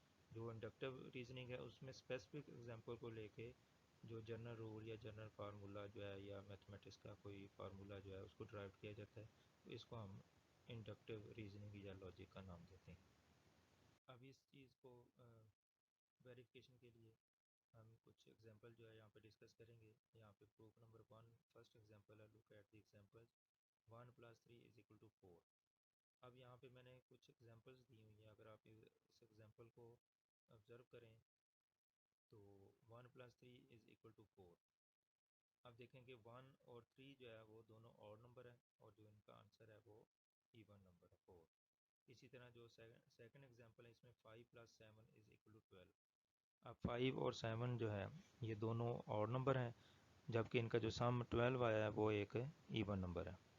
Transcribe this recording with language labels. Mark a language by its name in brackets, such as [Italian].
[Urdu] جو inductive reasoning ہے اس میں اسپیسیفک ایگزامپل کو لے کے جو جنرل رول یا جنرل فارمولا جو ہے یا میتھمیٹکس کا کوئی فارمولا جو ہے اس کو ڈرائیو کیا جاتا ہے. تو اس کو ہم انڈکٹیو ریزننگ یا لاجک کا نام دیتے ہیں. اب اس چیز کو ویریفیکیشن کے لیے ہم کچھ ایگزامپل جو ہے یہاں پہ ڈسکس کریں گے. یہاں پہ پروف نمبر 1 فرسٹ ایگزامپل ہے, [English] look at the example [Urdu] 1 + 3 = 4. اب یہاں پہ میں نے کچھ ایگزامپلس دی ہوئی ہیں. اگر آپ اس ایگزامپل کو آبزرو کریں تو 1 + 3 = 4. اب دیکھیں کہ 1 اور 3 جو ہے وہ دونوں آڈ نمبر ہیں, اور جو ان کا آنسر ہے وہ ایون نمبر ہے 4. اسی طرح جو سیکنڈ ایگزامپل ہے اس میں 5 + 7 = 12. اب 5 اور 7 جو ہے یہ دونوں آڈ نمبر ہیں, جبکہ ان کا جو سم 12 آیا ہے وہ ایک ایون نمبر ہے.